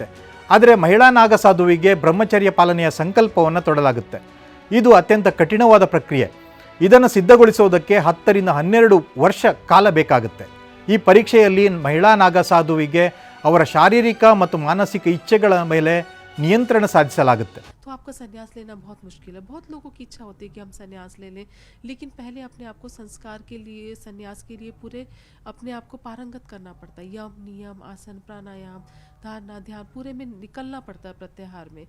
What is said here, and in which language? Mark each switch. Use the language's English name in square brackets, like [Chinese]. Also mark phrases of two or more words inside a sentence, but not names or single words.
[Kannada] ಆದರೆ ಮಹಿಳಾ ನಾಗ ಸಾಧುವಿಗೆ ಬ್ರಹ್ಮಚರ್ಯ ಪಾಲನೆಯ ಸಂಕಲ್ಪವನ್ನು ತೊಡಲಾಗುತ್ತೆ. ಇದು ಅತ್ಯಂತ ಕಠಿಣವಾದ ಪ್ರಕ್ರಿಯೆ. ಇದನ್ನು ಸಿದ್ಧಗೊಳಿಸೋದಕ್ಕೆ 10 ರಿಂದ 12 ವರ್ಷ ಕಾಲ ಬೇಕಾಗುತ್ತೆ. ಈ ಪರೀಕ್ಷೆಯಲ್ಲಿ ಮಹಿಳಾ ನಾಗ ಸಾಧುವಿಗೆ ಅವರ ಶಾರೀರಿಕ ಮತ್ತು ಮಾನಸಿಕ ಇಚ್ಛೆಗಳ ಮೇಲೆ ನಿಯಂತ್ರಣ ಸಾಧಿಸಲಾಗುತ್ತೆ. [Hindi] तो आपका संन्यास लेना बहुत मुश्किल है. बहुत लोगों की इच्छा होती है कि हम संन्यास ले लें, लेकिन पहले अपने आप को संस्कार के लिए, संन्यास के लिए पूरे अपने आप को पारंगत करना पड़ता है. यम, नियम, आसन, प्राणायाम, धारणा, ध्यान पूरे में निकलना पड़ता है प्रत्याहार में.